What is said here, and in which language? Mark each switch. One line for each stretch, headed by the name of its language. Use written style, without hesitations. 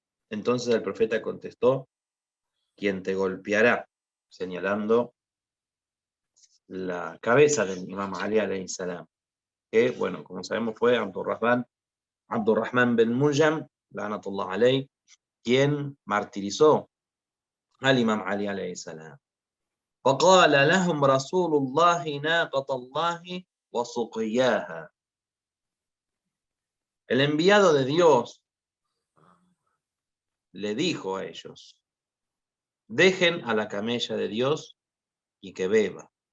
Spanish: Entonces el profeta contestó, quien te golpeará, señalando la cabeza del imam Ali alayhi salam, que, bueno, como sabemos fue Abdurrahman bin Muljam, la'natullah alayhi, quien martirizó al imam Ali alayhi salam.
Arabic: فقال لهم رسول الله ناقة الله وسقياها.
Spanish: El enviado de Dios le dijo a ellos, dejen a la camella de Dios y que beba.